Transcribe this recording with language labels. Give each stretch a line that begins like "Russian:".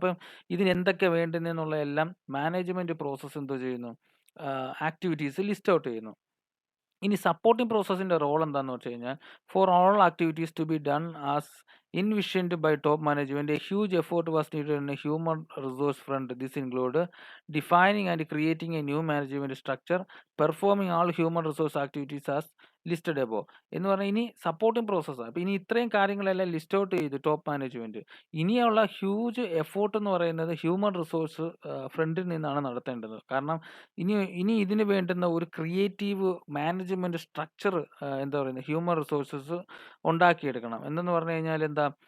Malayalam: അപ്പം ഇതിന് എന്തൊക്കെ വേണ്ടുന്നതെന്നുള്ള എല്ലാം മാനേജ്മെന്റ് പ്രോസസ്സ് എന്തോ ചെയ്യുന്നു, ആക്ടിവിറ്റീസ് ലിസ്റ്റ് ഔട്ട് ചെയ്യുന്നു. ഇനി സപ്പോർട്ടിംഗ് പ്രോസസ്സിന്റെ റോൾ എന്താണെന്ന് വെച്ച് കഴിഞ്ഞാൽ,
English: For all activities to be done as envisioned by top management, a huge effort was needed in a human resource front. This include defining and creating a new management structure, performing all human resource activities as listed above.
Malayalam: എന്ന് പറഞ്ഞാൽ ഇനി supporting പ്രോസസ്സാണ്. അപ്പോൾ ഇനി ഇത്രയും കാര്യങ്ങളെല്ലാം list out ചെയ്തു top management. ഇനിയുള്ള ഹ്യൂജ് എഫോർട്ട് എന്ന് പറയുന്നത് ഹ്യൂമൻ റിസോഴ്സ് ഫ്രണ്ടിൽ നിന്നാണ് നടത്തേണ്ടത്. കാരണം ഇനി ഇതിന് വേണ്ടുന്ന ഒരു ക്രിയേറ്റീവ് മാനേജ്മെന്റ് സ്ട്രക്ചർ എന്താ പറയുന്നത്, ഹ്യൂമൻ റിസോഴ്സസ് ഉണ്ടാക്കിയെടുക്കണം. എന്തെന്ന് പറഞ്ഞു കഴിഞ്ഞാൽ എന്താ,